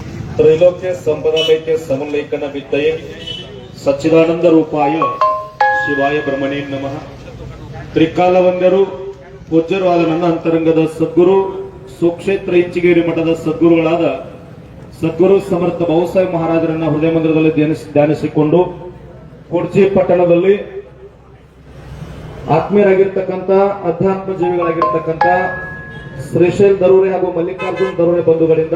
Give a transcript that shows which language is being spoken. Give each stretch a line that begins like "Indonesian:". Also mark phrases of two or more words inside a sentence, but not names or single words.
Sanskrit: त्रैलोक्य संपदालैक्य समलैकन विद्ये सच्चिदानंद रूपाय ಶಿವಾಯ ಬ್ರಹ್ಮಣೇ ನಮಃ.
Kannada: ತ್ರಿಕಾಲವಂದ್ಯರು ಪೂಜ್ಯರು ಆದ ನನ್ನ ಅಂತರಂಗದ ಸದ್ಗುರು ಸುಕ್ಷೇತ್ರ ಇಂಚಿಗೇರಿ ಮಠದ ಸದ್ಗುರುಗಳಾದ ಸದ್ಗುರು ಸಮರ್ಥ ಬಹುಸಾಹೇಬ್ ಮಹಾರಾಜರನ್ನ ಹೃದಯ ಮಂದಿರದಲ್ಲಿ ಧ್ಯಾನಿಸಿಕೊಂಡು ಕುರ್ಚಿ ಪಟ್ಟಣದಲ್ಲಿ ಆತ್ಮೀಯರಾಗಿರ್ತಕ್ಕಂಥ ಅಧ್ಯಾತ್ಮ ಜೀವಿಗಳಾಗಿರ್ತಕ್ಕಂಥ ಶ್ರೀಶೈಲ್ ದರೂರೆ ಹಾಗೂ ಮಲ್ಲಿಕಾರ್ಜುನ್ ದರೂರೆ ಬಂಧುಗಳಿಂದ